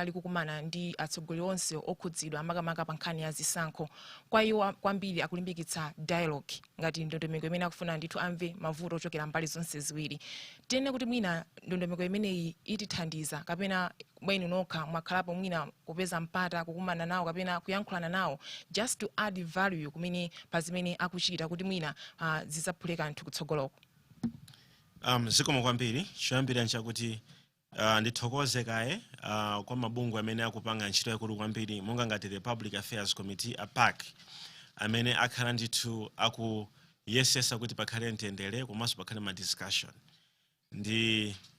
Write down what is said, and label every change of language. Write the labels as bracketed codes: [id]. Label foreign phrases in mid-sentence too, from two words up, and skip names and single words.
[ny] likukumana ndi atsogoleri onse okhudzidwa makamaka pa nkhani ya zisankho kwa iwo kwambiri akulimbikitsa dialogue ngati ndondomeko imene akufuna ndithu amve mavuto ochokera mbali zonse ziwiri tene kuti mwina ndondomeko imeneyi itithandiza kapena mwenu nokha mwakhalapo mwina kupeza mpata kukumana nawo kapena kuyankhulana nawo [en] just to add value [ny] kumene pa zimene akuchita kuti mwina zisaphuleka anthu kutsogoloko. Zikomo kwambiri choyambira nchakuti ndithokoze kaye kwa mabungwe amene akupanga ntchito yakulu kwambiri monga ngati the Public Affairs Committee APAC amene akhala ndithu akuyesesa kuti pakhale mtendere komanso pakhale ma discussion ndi